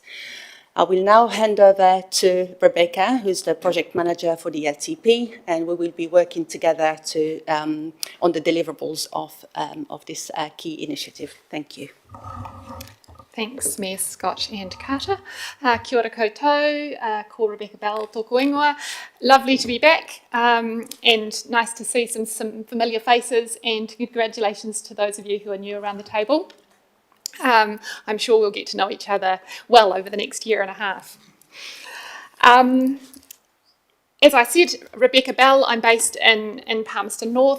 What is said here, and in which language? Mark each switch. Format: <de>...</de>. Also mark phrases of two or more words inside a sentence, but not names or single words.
<en>I will now hand over to Rebecca, who's the project manager for the LTP, and we will be working together on the deliverables of this key initiative. Thank you. Thanks, Mayor Scott and Carter.</en> <mi>Kia ora koutou, ko Rebecca Bell tōku ingoa.</mi> <en>Lovely to be back, and nice to see some familiar faces, and congratulations to those of you who are new around the table. I'm sure we'll get to know each other well over the next year and a half. As I said, Rebecca Bell, I'm based in Palmerston North.</en>